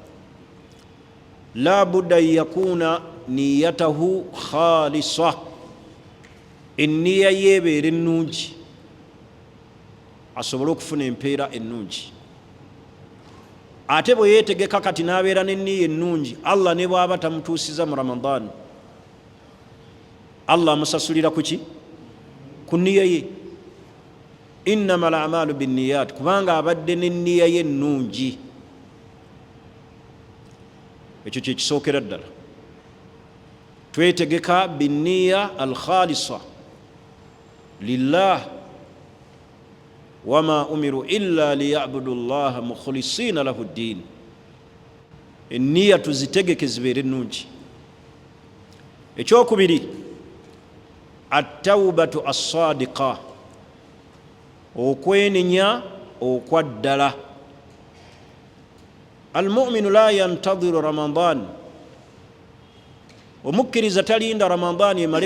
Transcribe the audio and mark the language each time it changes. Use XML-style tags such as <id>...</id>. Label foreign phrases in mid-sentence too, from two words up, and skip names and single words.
<ar>لا بد يكون نيته خالصة</ar> <lg>enniya yeebeera ennungi asobole okufuna empeera ennungi ate bwe yeetegeka kati n'abeera n'enniya ennungi Allah ne bw'aba tamutuusiza mu Ramadan Allah amusasulira ku ki ku nniya ye</lg> <ar>إنما الأعمال بالنيات</ar> <lg>kubanga abadde n'enniya ye ennungi ekyo kye kisookera ddala twetegeka</lg> <ar>بالنية الخالصة لله وما أمروا إلا ليعبدوا الله مخلصين له الدين</ar> <lg>enniya tuzitegeke zibeere ennungi ekyokubiri</lg> <ar>التوبة الصادقة</ar> <lg>okwenenya okwaddala</lg> <ar>المؤمن لا ينتظر رمضان</ar> <lg>omukkiriza talinda Ramadan emale</lg>